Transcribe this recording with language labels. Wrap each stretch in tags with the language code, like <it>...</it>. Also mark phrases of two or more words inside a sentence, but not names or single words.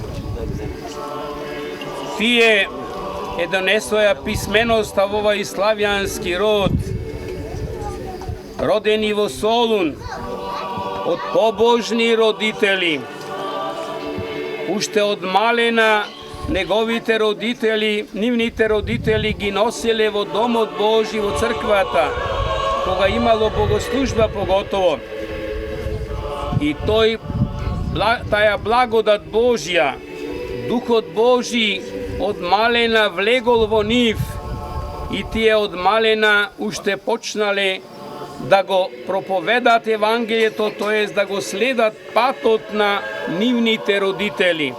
<mk>Тие е донесоја писменоста во овој славјански род, родени во Солун, од побожни родители. Уште од малена неговите родители, нивните родители ги носеле во Домот Божи, во црквата. кога имало богослужба поготово. И таја благодат Божја, Духот Божји од малена влегол во њих и тије од малена уште почнале да го проповедат евангелието, то јест да го следат патот на нивните родители.</mk>